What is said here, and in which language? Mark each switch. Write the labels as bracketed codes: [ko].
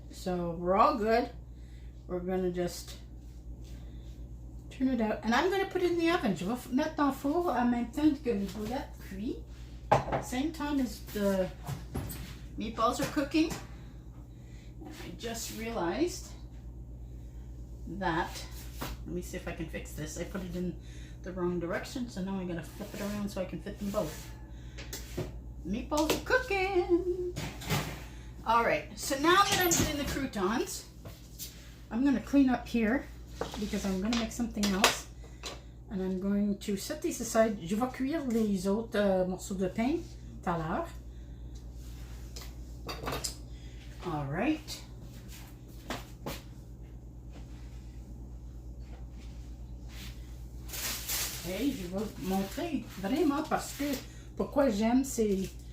[en] So we're all good. We're gonna just turn it out, and I'm gonna put it in the oven. [fr] Je vais mettre dans le four en même temps que mes boulettes cuisent. [en] Same time as the meatballs are cooking. And I just realized that, let me see if I can fix this. I put it in the wrong direction, so now I'm gonna flip it around so I can fit them both. Meatballs are cooking. All right, so now that I'm doing the croutons, I'm gonna clean up here because I'm gonna make something else. And I'm going to set these aside. [fr] Je vais cuire les autres morceaux de pain tout à l'heure. [en] All right. [fr] Hey, je vais vous montrer vraiment parce que pourquoi j'aime c'est...